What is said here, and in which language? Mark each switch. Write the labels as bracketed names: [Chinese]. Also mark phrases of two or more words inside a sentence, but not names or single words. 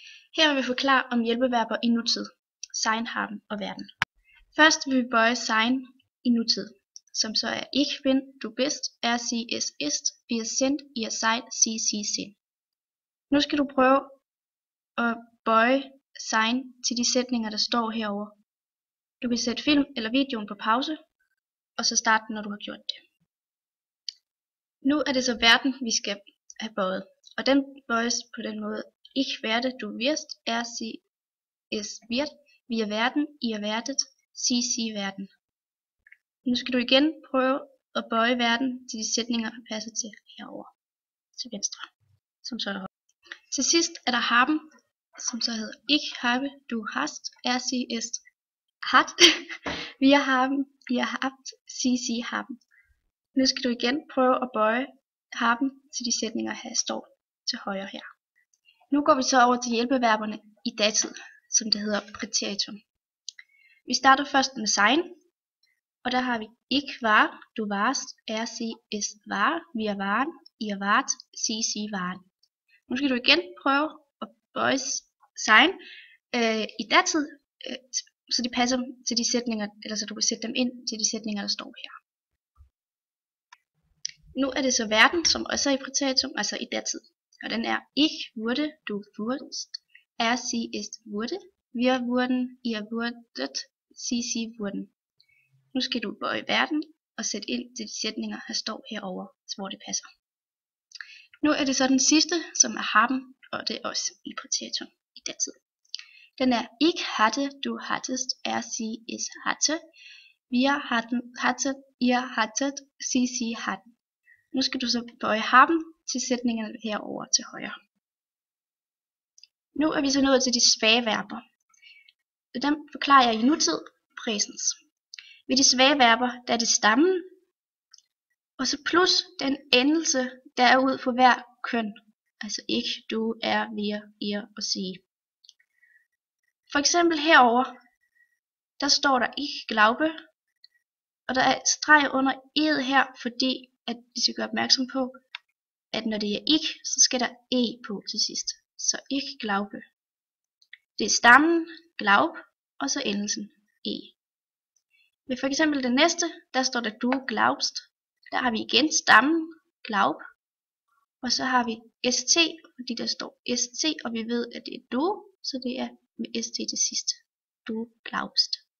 [Danish] Her vil vi forklare om hjælpeverber i nutid, [German] sein, haben og werden. [Danish] Først vil vi bøje sein i nutid, som så er [German] ich bin, du bist, er, sie, es ist, wir sind, ihr seid, sie sind. [Danish] Nu skal du prøve at bøje sein til de sætninger, der står herover. Du kan sætte film eller videoen på pause, og så starte når du har gjort det. Nu er det så verden, vi skal have bøjet, og den bøjes på den måde. [German] Ich werde, du wirst, er, sie, es wird, wir werden, ihr werdet, sie werden. [Danish] Nu skal du igen prøve at bøje verden til de sætninger, der passer til herover, til venstre, som så er højre. Til sidst er der haben, som så hedder [German] ich habe, du hast, er, sie, ist, hat, wir haben, ihr habt, sie haben. [Danish] Nu skal du igen prøve at bøje haben til de sætninger, her står til højre her. Nu går vi så over til hjælpeverberne i datid, som det hedder præteritum. Vi starter først med sein, og der har vi [German] ich war, du warst, er, sie, es war, wir waren, ihr wart, sie waren. [Danish] Nu skal du igen prøve at bøje sein i datid, så de passer til de sætninger, eller så du kan sætte dem ind til de sætninger, der står her. Nu er det så verden, som også er i præteritum, altså i datid. Og den er [German] ich wurde, du wurdest, er, sie, ist, wurde, wir wurden, ihr wurdet, sie wurden. [Danish] Nu skal du bøje verden og sætte ind til de sætninger, der står herover, hvor det passer. Nu er det så den sidste, som er haben, og det er også i præteritum i datid. Den er [German] ich hatte, du hattest, er, sie, es hatte, wir hatten, hattet, ihr hattet, sie hatten. [Danish] Nu skal du så bøje haben til sætningerne herover til højre. Nu er vi så nået til de svage verber. Dem forklarer jeg i nutid, præsens. Ved de svage verber, der er det stammen, og så plus den endelse, der er ud for hver køn. [German] Altså ich, du, er, wir, ihr og sie. [Danish] For eksempel herover, der står der [German] ich glaube, [Danish] og der er et streg under ed her, fordi at vi skal gøre opmærksom på, at når det er ich, så skal der e på til sidst. Så [German] ich glaube. [Danish] Det er stammen, glaub, og så endelsen e. Ved for eksempel det næste, der står der [German] du glaubst. [Danish] Der har vi igen stammen, glaub, og så har vi st, fordi der står st, og vi ved, at det er du, så det er med st til sidst. [German] Du glaubst.